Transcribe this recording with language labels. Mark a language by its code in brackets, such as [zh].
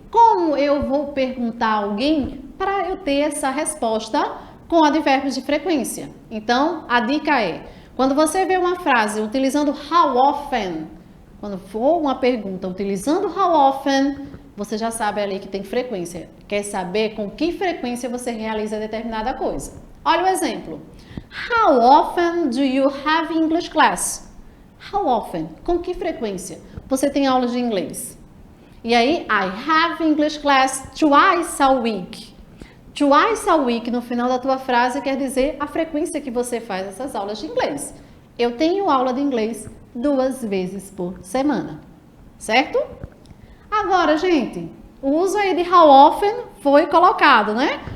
[pt] Como eu vou perguntar a alguém para eu ter essa resposta com advérbios de frequência? Então, a dica é, quando você vê uma frase utilizando how often, quando for uma pergunta utilizando how often, você já sabe ali que tem frequência. Quer saber com que frequência você realiza determinada coisa. Olha o exemplo. [en] How often do you have English class? How often? [pt] Com que frequência você tem aula de inglês? E aí, [en] I have English class twice a week. Twice a week, [pt] no final da tua frase, quer dizer a frequência que você faz essas aulas de inglês. Eu tenho aula de inglês 2 vezes por semana, certo? Agora, gente, o uso aí de how often foi colocado, né?